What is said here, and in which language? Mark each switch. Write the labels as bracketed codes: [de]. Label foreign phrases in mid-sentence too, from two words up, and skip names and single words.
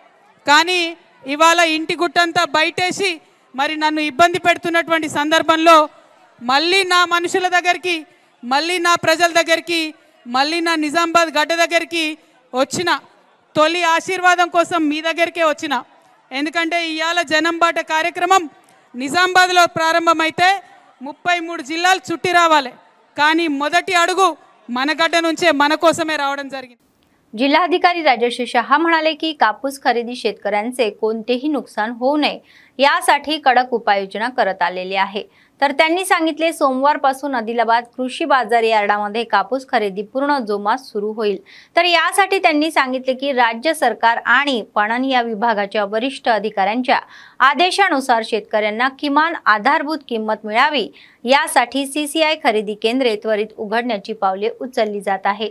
[te] కానీ ఇవాళ ఇంటి గుట్టంతా బయటేసి మరి నన్ను ఇబ్బంది పెడుతున్నటువంటి సందర్భంలో మళ్ళీ నా మనుషుల దగ్గరికి, మళ్ళీ నా ప్రజల దగ్గరికి, మళ్ళీ నా నిజామాబాద్ గడ్డ దగ్గరికి వచ్చిన తొలి ఆశీర్వాదం కోసం మీ దగ్గరికే వచ్చిన. ఎందుకంటే ఇవాళ జనం బాట కార్యక్రమం నిజామాబాద్లో ప్రారంభమైతే 33 జిల్లాలు చుట్టి రావాలి. కానీ మొదటి अडगू మన गड्ड నుంచే మన కోసమే రావడం జరిగింది. [mr] जिल्हाधिकारी राजेश शहा म्हणाले की कापूस खरेदी शेतकऱ्यांचे कोणतेही नुकसान होऊ नये यासाठी कडक उपाययोजना करत आलेली आहे. तर त्यांनी सांगितले सोमवारपासून आदिलाबाद कृषी बाजार यार्डामध्ये कापूस खरेदी पूर्ण जोमात सुरू होईल. तर यासाठी त्यांनी सांगितले की राज्य सरकार आणि पणन या विभागाच्या वरिष्ठ अधिकाऱ्यांच्या आदेशानुसार शेतकऱ्यांना किमान आधारभूत किंमत मिळावी यासाठी सीसीआय खरेदी केंद्रे त्वरित उघडण्याची पावले उचलली जात आहे.